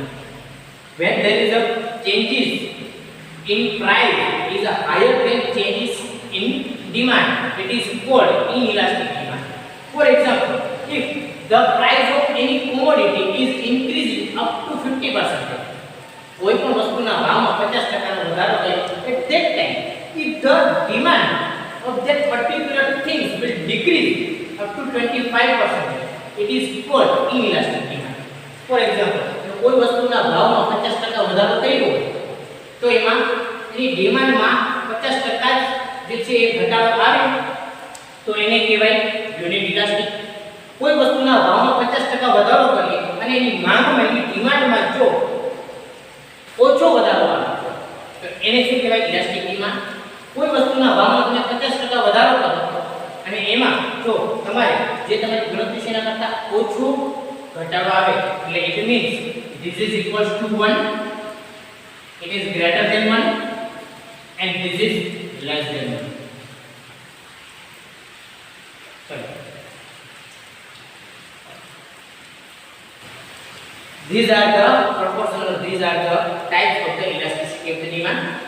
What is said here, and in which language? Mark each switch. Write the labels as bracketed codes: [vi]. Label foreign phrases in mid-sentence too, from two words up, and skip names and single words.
[en] When there is a changes in price is a higher than changes in demand, it is called inelastic demand. For example, if the price of any commodity is increasing up to 50%, [gu] કોઈ પણ વસ્તુના ભાવમાં 50% નો વધારો થાય [en] at that time if the demand of that particular things will decrease up to 25%, it is called inelastic demand. For example, [gu] કોઈ વસ્તુના ભાવમાં 50% વધારો થયો હોય તો એમાં એની ડિમાન્ડમાં 50% જે છે એ ઘટાડો આવે તો એને કહેવાય [en] unit elastic. [gu] કોઈ વસ્તુના ભાવમાં 50% વધારો કરે અને એની માંગમાં એની ડિમાન્ડમાં જો ઓછો વધારો આવે તો એને શું કહેવાય [en] elastic demand. [gu] કોઈ વસ્તુના ભાવમાં તમે 50% વધારો કરો અને એમાં જો તમારે જે તમારી ગણતરી છે એના કરતાં ઓછો ઘટાડો આવે એટલે [en] it means this is equals to 1, it is greater than 1 [gu] and this is less than 1. [en] Sorry. These are the proportional, these are the types of the elasticity of the demand.